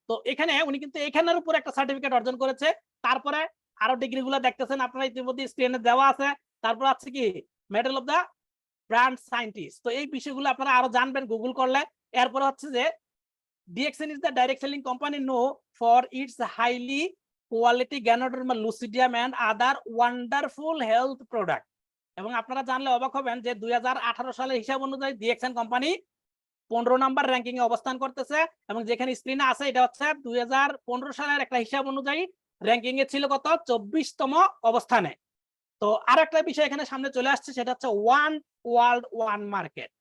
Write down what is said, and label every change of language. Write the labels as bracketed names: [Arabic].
[Bangla] তো এখানে উনি কিন্তু এখানের উপর একটা সার্টিফিকেট অর্জন করেছে। তারপরে আরো ডিগ্রি গুলো দেখতেছেন আপনারা ইতিমধ্যে স্ক্রিনে দেওয়া আছে। তারপর আছে কি medal of the brand scientist. তো এই বিষয়গুলো আপনারা আরো জানবেন গুগল করলে। এরপর হচ্ছে যে [English] DXN is the direct selling company known for its highly quality Ganoderma lucidium and other wonderful health product। [Bangla] এবং আপনারা জানলে অবাক হবেন যে 2018 সালের হিসাব অনুযায়ী DXN কোম্পানি 15 নাম্বার র্যাঙ্কিং এ অবস্থান করতেছে, এবং যেখানে স্ক্রিনে আছে এটা হচ্ছে 2015 সালের একটা হিসাব অনুযায়ী র্যাঙ্কিং এ ছিল কত, 24তম অবস্থানে। তো আরেকটা বিষয় এখানে সামনে চলে আসছে, সেটা হচ্ছে ওয়ান ওয়ার্ল্ড ওয়ান মার্কেট।